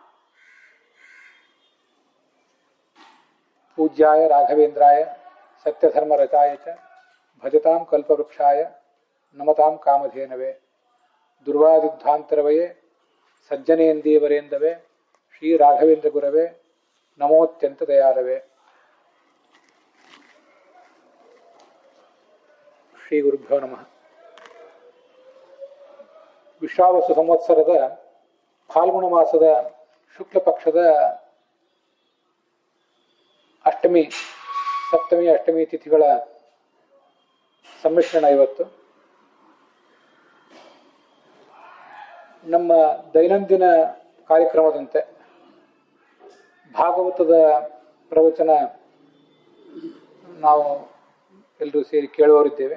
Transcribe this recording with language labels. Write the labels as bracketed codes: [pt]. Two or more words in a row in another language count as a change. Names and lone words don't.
[sa] पूज्याय राघवेन्द्राय सत्यधर्मरताय च भजतां कल्पवृक्षाय नमतां कामधेनवे। दुर्वादिध्वान्तरवये सज्जनेन्दीवरेन्दवे श्री राघवेन्द्र गुरवे नमोत्यंत दयालवे। ಶ್ರೀ ಗುರುಭ್ಯೋ ನಮಃ. [kn] ವಿಶ್ವಾವಸು ಸಂವತ್ಸರದ ಫಾಲ್ಗುಣ ಮಾಸದ ಶುಕ್ಲ ಪಕ್ಷದ ಅಷ್ಟಮಿ ಸಪ್ತಮಿ ಅಷ್ಟಮಿ ತಿಥಿಗಳ ಸಮ್ಮಿಶ್ರಣ ಇವತ್ತು. ನಮ್ಮ ದೈನಂದಿನ ಕಾರ್ಯಕ್ರಮದಂತೆ ಭಾಗವತದ ಪ್ರವಚನ ನಾವು ಎಲ್ಲರೂ ಸೇರಿ ಕೇಳುವವರಿದ್ದೇವೆ.